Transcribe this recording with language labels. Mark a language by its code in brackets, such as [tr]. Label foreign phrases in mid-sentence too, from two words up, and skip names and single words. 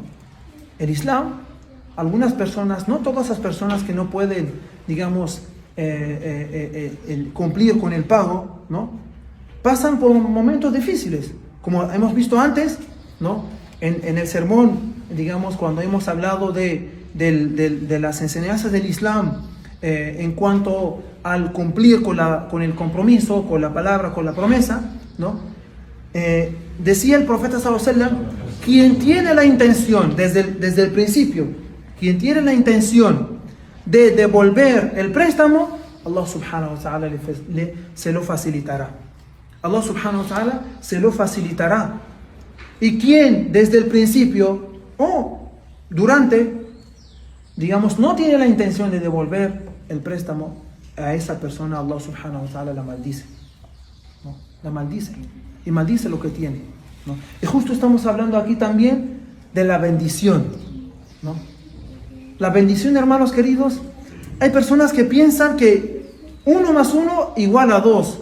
[es] El Islam, algunas personas, no todas las personas que no pueden, digamos, cumplir con el pago, ¿no?, pasan por momentos difíciles, como hemos visto antes, ¿no?, en el sermón, digamos, cuando hemos hablado de las enseñanzas del Islam en cuanto al cumplir con el compromiso, con la palabra, con la promesa, ¿no? Decía el profeta [ar] صلى الله عليه وسلم: [es] quien tiene la intención desde el principio, quien tiene la intención de devolver el préstamo, Allah [ar] سبحانه وتعالى [es] se lo facilitará. Allah [ar] سبحانه وتعالى [es] se lo facilitará. Y quien desde el principio o durante, digamos, no tiene la intención de devolver el préstamo, a esa persona Allah [ar] سبحانه وتعالى [es] la maldice, ¿no? La maldice y maldice lo que tiene, ¿no? Y justo estamos hablando aquí también de la bendición, ¿no? La bendición, hermanos queridos, hay personas que piensan que 1 más 1 igual a 2.